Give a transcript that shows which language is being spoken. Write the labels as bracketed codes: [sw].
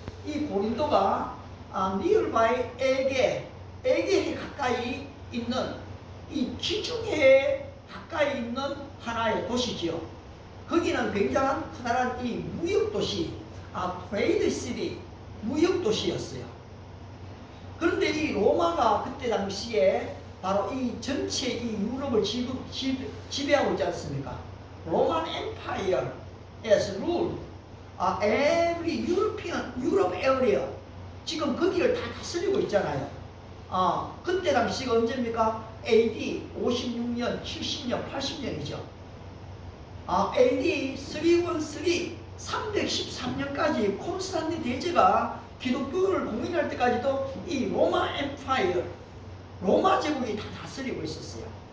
[ko] 이 고린도가 니얼바이 에게해 가까이 있는 이 지중해에 가까이 있는 하나의 도시지요. 거기는 굉장한 커다란 이 무역도시, 트레이드 시티, 무역도시였어요. 그런데 이 로마가 그때 당시에 바로 이 전체 이 유럽을 지배하고 있지 않습니까? [en] Roman Empire as ruled every Europe area. [ko] 지금 거기를 다 다스리고 있잖아요. 그때 당시가 언제입니까? AD 56년, 70년, 80년이죠. AD 313, 313년까지 콘스탄틴 대제가 기독교를 공인할 때까지도 이 로마 엠파이어, 로마 제국이 다 다스리고 있었어요.